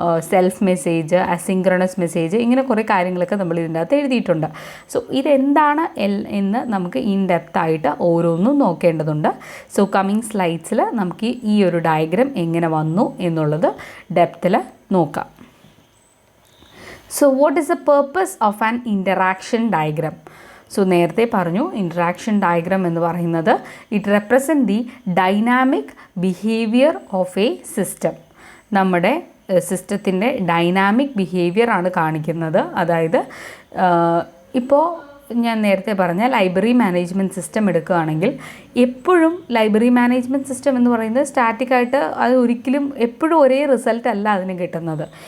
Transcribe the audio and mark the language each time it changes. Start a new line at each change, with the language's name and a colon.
Malayalam: Self message, asynchronous message, ഇങ്ങനെ കുറേ കാര്യങ്ങളൊക്കെ നമ്മൾ ഇതിൻ്റെ അകത്ത് എഴുതിയിട്ടുണ്ട്. സോ ഇതെന്താണ് എന്ന് നമുക്ക് ഇൻ ഡെപ്ത് ആയിട്ട് ഓരോന്നും നോക്കേണ്ടതുണ്ട്. സോ കമ്മിങ് സ്ലൈഡ്സിൽ നമുക്ക് ഈ ഒരു ഡയഗ്രം എങ്ങനെ വന്നു എന്നുള്ളത് ഡെപ്തിൽ നോക്കാം.
English: So what is the purpose of an interaction diagram?
Malayalam: So നേരത്തെ പറഞ്ഞു ഇൻട്രാക്ഷൻ ഡയഗ്രാം എന്ന് പറയുന്നത്
English: It represent the dynamic behaviour of a system.
Malayalam: നമ്മുടെ സിസ്റ്റത്തിൻ്റെ ഡൈനാമിക് ബിഹേവിയർ ആണ് കാണിക്കുന്നത്. അതായത് ഇപ്പോൾ ഞാൻ നേരത്തെ പറഞ്ഞ ലൈബ്രറി മാനേജ്മെൻറ്റ് സിസ്റ്റം എടുക്കുകയാണെങ്കിൽ എപ്പോഴും ലൈബ്രറി മാനേജ്മെൻറ്റ് സിസ്റ്റം എന്ന് പറയുന്നത് സ്റ്റാറ്റിക്കായിട്ട് അത് ഒരിക്കലും എപ്പോഴും ഒരേ റിസൾട്ട് അല്ല അതിന് കിട്ടുന്നത്.